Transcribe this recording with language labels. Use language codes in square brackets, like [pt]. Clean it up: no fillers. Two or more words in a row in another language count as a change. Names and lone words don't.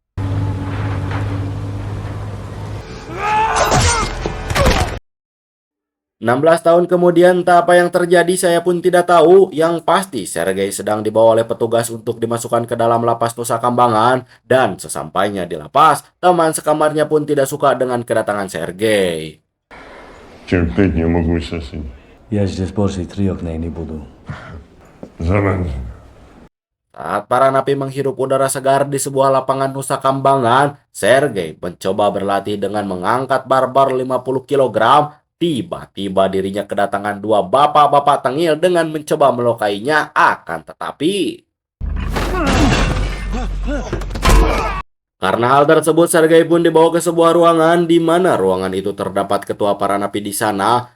[id] 16 tahun kemudian, entah apa yang terjadi saya pun tidak tahu. Yang pasti, Sergei sedang dibawa oleh petugas untuk dimasukkan ke dalam lapas Nusa Kambangan. Dan sesampainya di lapas, teman sekamarnya pun tidak suka dengan kedatangan Sergei. [ru] Терпеть не могу соседей. Я здесь больше 3 дней не буду. Заранее. [id] Saat para napi menghirup udara segar di sebuah lapangan Nusa Kambangan, Sergei mencoba berlatih dengan mengangkat barbar 50 kg. Tiba-tiba dirinya kedatangan dua bapak-bapak tengil dengan mencoba melukainya, akan tetapi karena hal tersebut Sergei pun dibawa ke sebuah ruangan di mana ruangan itu terdapat ketua para napi di sana.